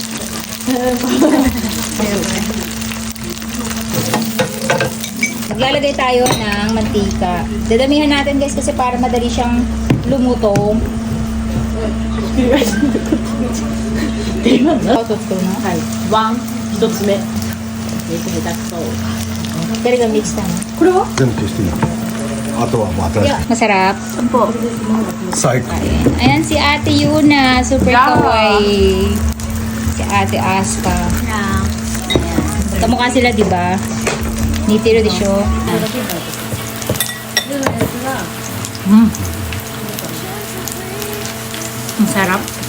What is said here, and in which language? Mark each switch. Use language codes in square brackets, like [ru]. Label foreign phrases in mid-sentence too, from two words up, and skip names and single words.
[tl] Maglalagay tayo ng mantika. Dadamihan natin guys kasi para madali siyang lumutong. Pero mix na. [ja] 全部消していいあとはもう新しい [tl] Masarap. [ja] 最高 [tl] Ayan si Ate Yuna, super kawaii. Si Ate Aska. Ayan. Kamukha sila, di ba? Nitiro di siya. Ang sarap.